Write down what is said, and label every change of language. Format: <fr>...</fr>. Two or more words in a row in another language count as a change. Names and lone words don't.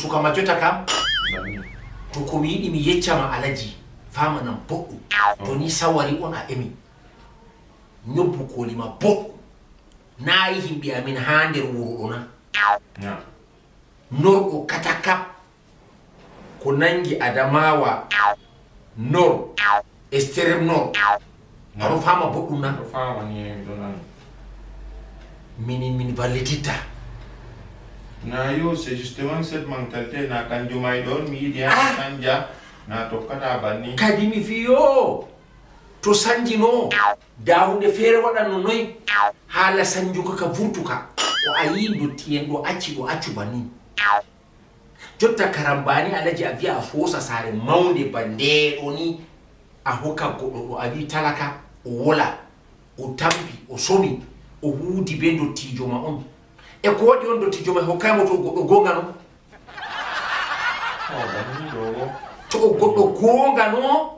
<ff>suka ma jota kam to komi yiɗi mi yeccama Alhaji famanam boɗɗum to ni sawari on a emi ñobbu kolima boɗɗum nayi himɓe amin ha nder wuro ɗo na norɗo katakap ko nangi Adamawa nor</ff> <fr>extrême nord</fr> <ff>aɗo fama boɗɗum na min vallititta na yo</ff> <fr>c'est justement cette mentalité</fr> <ff>na kanjum ay ɗon mi yiɗi ha sanja na tokkata banni kadi mi fiyo to sanjino da hunde feere waɗanno noy haala sanjuka ka vurtuka o a yi dottiyen ɗo accu banni jotta karambani Alhaji a wiya a fosa saare mawnde ba ndeɗo ni a hokka goɗɗo ɗo a wi talaka o wola o tampi o somi o huudi be dottijo ma on e ko waɗi on dottijo ma hokkaymo to goɗɗo gonga no to o goɗɗo gonga no</ff>